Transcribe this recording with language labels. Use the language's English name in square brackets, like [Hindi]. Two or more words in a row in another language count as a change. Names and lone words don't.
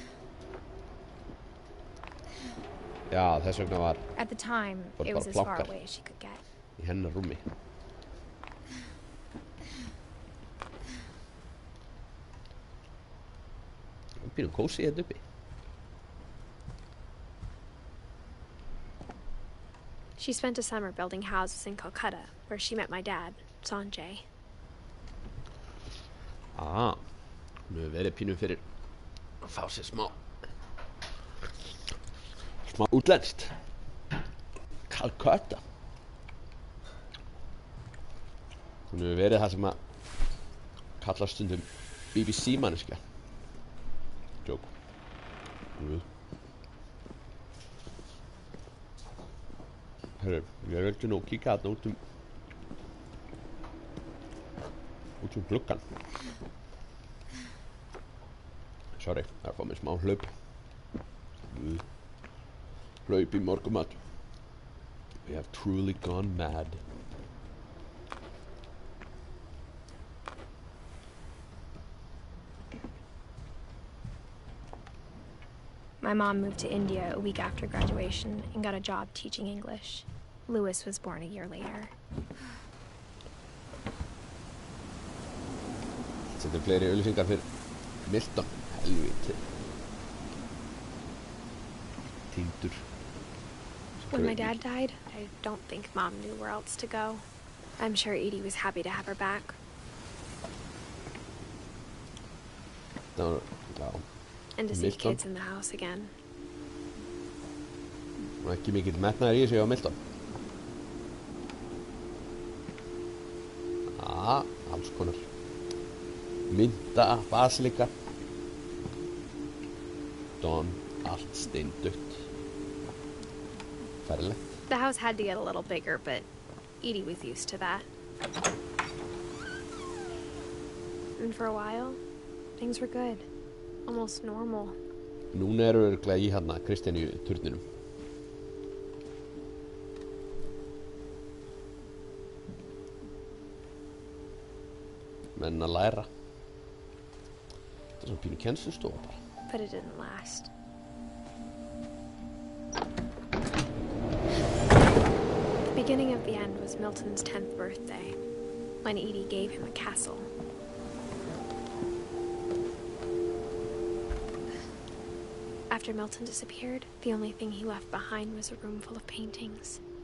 [Icelandic] Já, þess vegna var [English] At the time, [Icelandic] Var [English] it was [Icelandic] bara [English] as far [Icelandic] plankar. [English] away as she could get. [Icelandic] í hennar rúmi. Pínu kósí þetta uppi. [English] She spent a summer building houses in Calcutta, where she met my dad, Sanjay. [Icelandic] Hún hefur verið pínu fyrir að fá sér smá útlenskt. Calcutta. Hún hefur verið það sem að kalla stundum BBC manneskja. Joke. Hörru, ég vildi nú kíka þarna út gluggan. Sorry, það er að fá mér smá hlaup. Hlaup í morgumat. [English] We have truly gone mad. My mom moved to India a week after graduation and got a job teaching English. Lewis was born a year later. [Icelandic] Þetta er fleiri auglýsingar fyrir Milton. Helviti. Týndur. [English] When my dad died, I don't think Mom knew where else to go. I'm sure Edie was happy to have her back. [Icelandic] Já. [English] And to see Milton. kids in the house again. [Icelandic] Og ekki mikill metnaður í þessu hjá Milton. Allskonar. Mynda, basilika. Don, allt steindautt. Ferlegt. [English] The house had to get a little bigger, but Edie was used to that. And for a while, things were good. Almost normal. [Icelandic] Núna eru örugglega í hérna Kristjaníu turninum. Menn að læra. Þetta svona pínu kennslustofa bara. [English] But it didn't last. The beginning of the end was Milton's 10th birthday, when Edie gave him a castle. After Milton disappeared, the only thing he left behind was a room full of paintings.